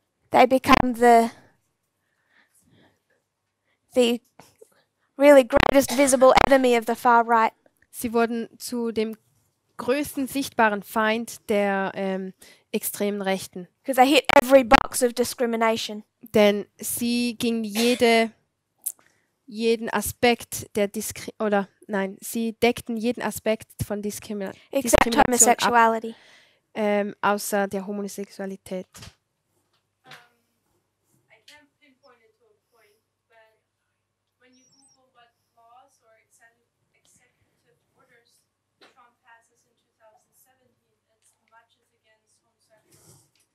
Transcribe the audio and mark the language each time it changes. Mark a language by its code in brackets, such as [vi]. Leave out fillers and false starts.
[en] They become the really greatest visible enemy of the far right. [de] Sie wurden zu dem größten sichtbaren Feind der extremen Rechten. [en] Because they hit every box of discrimination. [de] Denn sie ging jeden Aspekt der sie deckten jeden Aspekt von [en] Except [de] Diskrimination ab, [en] homosexuality. [de] außer der Homosexualität. [en] I can't pinpoint it to a point, but when you Google what laws or executive orders Trump passes in 2017, it's much as against homosexuals.